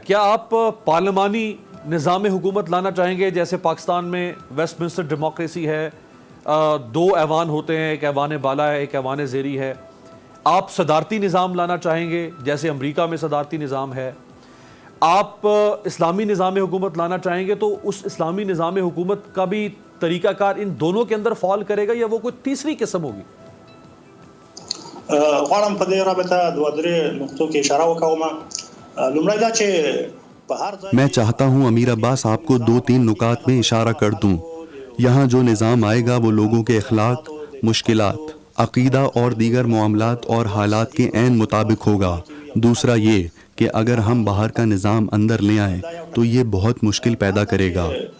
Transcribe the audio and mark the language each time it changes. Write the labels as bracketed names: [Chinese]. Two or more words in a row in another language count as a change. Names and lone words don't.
[Urdu] کیا آپ پارلیمانی نظام حکومت لانا چاہیں گے جیسے پاکستان میں ویسٹ منسٹر ڈیموکریسی ہے، 2 ایوان ہوتے ہیں، ایک ایوان بالا ہے، ایک ایوان زیری ہے؟ آپ صدارتی نظام لانا چاہیں گے جیسے امریکہ میں صدارتی نظام ہے؟ آپ اسلامی نظام حکومت لانا چاہیں گے تو اس اسلامی نظام حکومت کا بھی طریقہ کار ان دونوں کے اندر فال کرے گا یا وہ کوئی تیسری قسم ہوگی؟ [Pashto] غواړم په دې رابطه 2-3 نقطو کې اشاره وکوم. لومړی دا چې [Urdu] میں چاہتا ہوں امیر عباس آپ کو 2-3 نکات میں اشارہ کر دوں. یہاں جو نظام آئے گا وہ لوگوں کے اخلاق، مشکلات، عقیدہ اور دیگر معاملات اور حالات کے عین مطابق ہوگا. دوسرا یہ کہ اگر ہم باہر کا نظام اندر لے آئیں تو یہ بہت مشکل پیدا کرے گا.